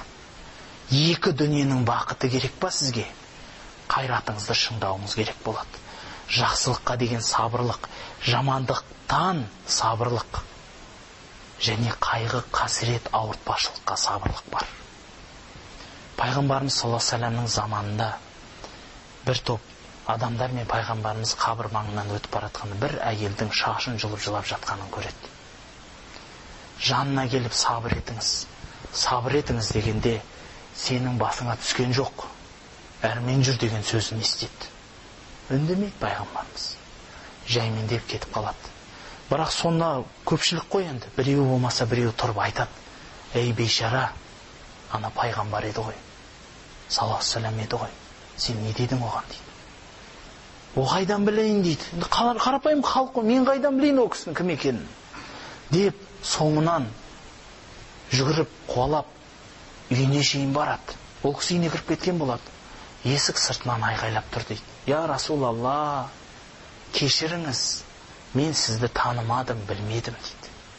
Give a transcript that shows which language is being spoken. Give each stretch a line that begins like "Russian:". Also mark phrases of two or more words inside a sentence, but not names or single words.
Kazakh: Екі дүниенің бақыты керек па сізге? Қайратыңызды шыңдауыңыз керек болады. Жақсылыққа деген сабырлық, жамандықтан сабырлық, және қайғы, қасірет, ауыртпашылыққа сабырлық бар. Пайғамбарымыз
Arabic: صلى الله عليه وسلم
Kazakh: заманында бір топ адамдар мен пайғамбарымыз қабір маңынан өтіп баратқан бір әйелдің шашын жұлып жылап жатқанын көреді. Жанына келіп сабыр етіңіз дегенде, сенің басыңа түскен жоқ, әрмен жүр деген сөзін естеді. Үндемейді пайғамбарымыз, жаймендеп кетіп қалады. Бірақ сонда көпшілік қой енді, біреу болмаса біреу тұрып айтады: ей бейшара, ана пайғамбар еді ғой,
Arabic: صلى الله عليه وسلم
Kazakh: еді ғой, сен не дедің оған дейді. О қайдан білейін дейді, қарапайым халық қой, мен қайдан білейін о кісінің кім екенін деп, соңынан жүгіріп қуалап үйіне шейін барады. Ол кісі үйіне кіріп кеткен болады. Есік сыртынан айғайлап тұр дейді:
Arabic: يا رسول الله,
Kazakh: кешіріңіз, мен сізді танымадым, білмедім дейді.